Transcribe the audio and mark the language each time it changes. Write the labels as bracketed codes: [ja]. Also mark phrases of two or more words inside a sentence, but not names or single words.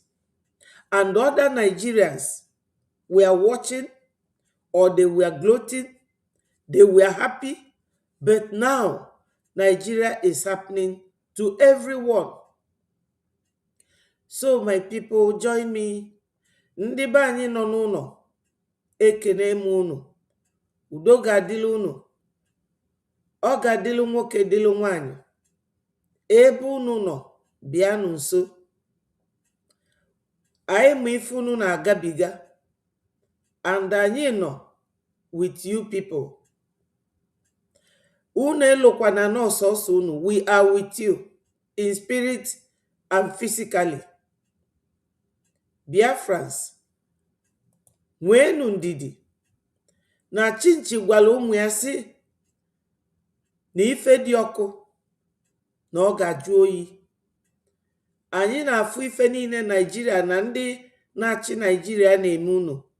[en] And other Nigerians were watching, or they were gloating, they were happy, but now Nigeria is happening to everyone. So my people, join me. [ig] Ndị be anyị nọ n'ụlọ, ekene m unu. Udo ga-adịlị unu. Ọ ga-adịlị nwoke dịlị nwanyị. Ebe unu nọ, bịanụ nso. Anyị ma ife unu na-agabiga. [en] And [ig] anyị nọ [en] with you people. [ig] Unu elokwana n'ọsọsọ unu. [en] We are with you in spirit and physically. [ig] Biafrans, nwenu ndidi. Na Chinchi gwara ụmụ ya sị na ife dị ọkụ na ọ ga-ajụ oyi. Anyị na-afụ ife niile Nigeria na ndị na-achị Nigeria na-eme unu.